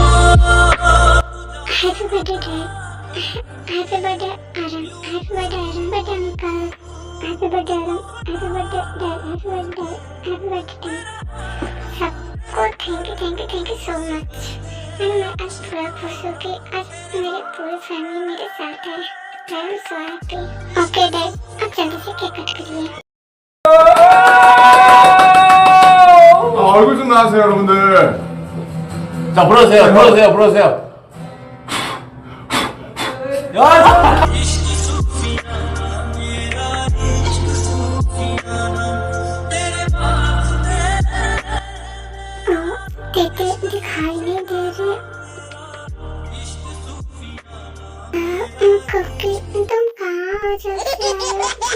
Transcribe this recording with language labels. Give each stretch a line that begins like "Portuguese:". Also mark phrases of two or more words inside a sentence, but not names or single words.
English: Happy birthday Dad, happy birthday Aram, happy birthday Aram, birthday uncle, happy birthday Aram, happy birthday Dad, happy birthday, happy birthday सबको thank you so much।
Hindi: मैं आज थोड़ा खुश हूँ कि आज मेरी पूरी फैमिली मेरे साथ है।
English: I am so happy.
Hindi: ओके डैड, आप जल्दी से
English: cake cut
Hindi: करिए।
Korean: 얼굴 좀 나와주세요 여러분들. 자, 불러주세요. 야!
Hindi: तेते दिखाई नहीं दे रहे। कुकी तुम कहाँ जाते हो?